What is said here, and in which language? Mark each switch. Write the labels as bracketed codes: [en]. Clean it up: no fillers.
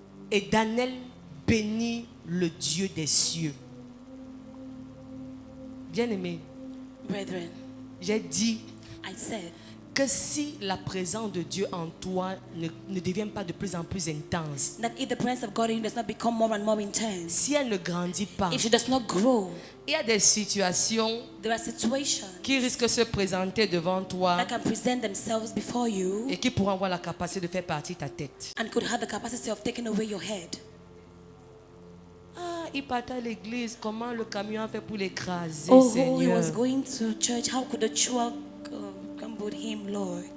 [fr] Et Daniel bénit le Dieu des cieux. Bien-aimé, [en] Brethren, [fr] j'ai dit [en] I said [fr] que si la présence de Dieu en toi ne devient pas de plus en plus intense, [en] that if the presence of God in you does not become more and more intense, [fr] si elle ne grandit pas, [en] if she does not grow, [fr] il y a des situations [en] there are situations [fr] qui risquent de se présenter devant toi [en] that can present themselves before you [fr] et qui pourront avoir la capacité de faire partir ta tête. [en] and could have the capacity of taking away your head. [fr] Ah, il partait à l'église, comment le camion a fait pour l'écraser, [en] Oh, he [fr] Seigneur? [en] was going to church. How could the truck come with him, Lord?